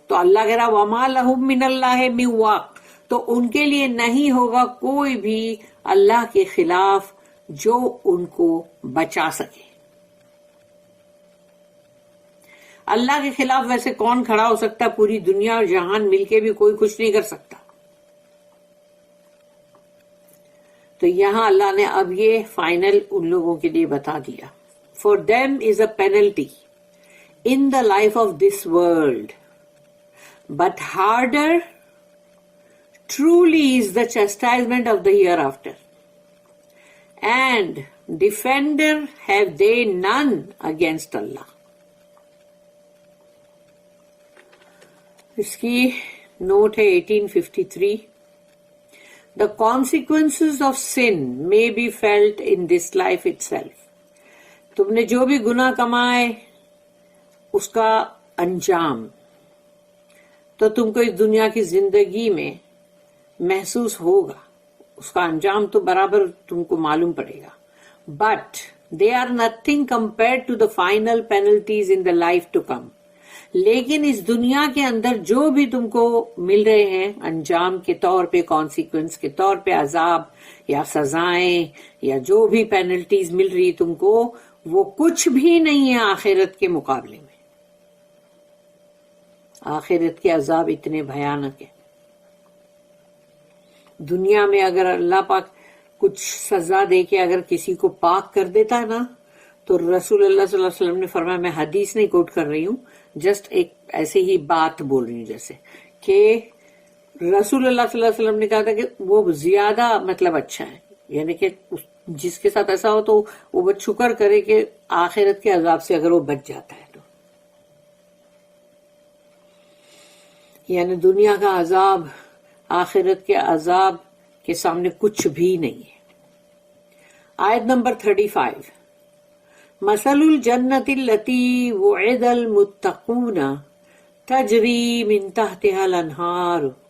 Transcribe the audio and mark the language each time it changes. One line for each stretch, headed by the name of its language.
Urdu: تو اللہ کہہ رہا
Arabic: وما لہم من اللہ من واق
Urdu: تو ان کے لیے نہیں ہوگا کوئی بھی اللہ کے خلاف جو ان کو بچا سکے. اللہ کے خلاف ویسے کون کھڑا ہو سکتا ہے؟ پوری دنیا اور جہان مل کے بھی کوئی کچھ نہیں کر سکتا. تو یہاں اللہ نے اب یہ فائنل ان لوگوں کے لیے بتا دیا.
English: For them is a penalty in the life of this world, but harder truly is the chastisement of the hereafter. And defender have they none against Allah.
Urdu: اس کی نوٹ ہے 1853.
English: The consequences of sin may be felt in this life itself.
Urdu: تم نے جو بھی گناہ کمائے اس کا انجام تو تم کو اس دنیا کی زندگی میں محسوس ہوگا. اس کا انجام تو برابر تم کو معلوم پڑے گا.
English: But they are nothing compared to the final penalties in the life to come.
Urdu: لیکن اس دنیا کے اندر جو بھی تم کو مل رہے ہیں انجام کے طور پہ کانسیکوینس کے طور پہ عذاب یا سزائیں یا جو بھی پینلٹیز مل رہی تم کو وہ کچھ بھی نہیں ہے آخرت کے مقابلے میں. آخرت کے عذاب اتنے بھیانک ہیں. دنیا میں اگر اللہ پاک کچھ سزا دے کے اگر کسی کو پاک کر دیتا ہے نا تو رسول اللہ صلی اللہ علیہ وسلم نے فرمایا میں حدیث نہیں کوٹ کر رہی ہوں جسٹ ایک ایسے ہی بات بول رہی ہوں جیسے کہ رسول اللہ صلی اللہ علیہ وسلم نے کہا تھا کہ وہ زیادہ مطلب اچھا ہے. یعنی کہ جس کے ساتھ ایسا ہو تو وہ بس شکر کرے کہ آخرت کے عذاب سے اگر وہ بچ جاتا ہے تو. یعنی دنیا کا عذاب آخرت کے عذاب کے سامنے کچھ بھی نہیں ہے. آیت نمبر 35.
Arabic: مثل الجنت التي وعد المتقون تجری من تحتها الانہار